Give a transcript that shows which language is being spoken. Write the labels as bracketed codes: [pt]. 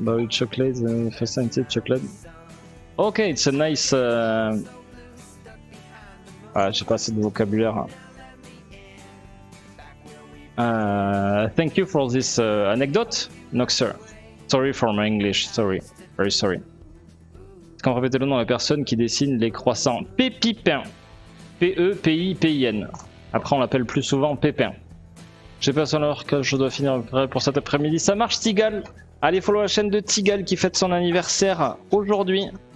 [en] Chocolate, chocolate. Ok, it's a nice. [fr] Ah, j'ai pas assez de vocabulaire. [en] Thank you for this anecdote, Noxer. Sorry for my English, sorry, very sorry. [fr] Quand répétez le nom de la personne qui dessine les croissants. Pépipin. P-E-P-I-P-I-N. Après on l'appelle plus souvent Pépin. J'ai pas son heure que je dois finir pour cet après-midi. Ça marche Tigal. Allez follow la chaîne de Tigal qui fête son anniversaire aujourd'hui.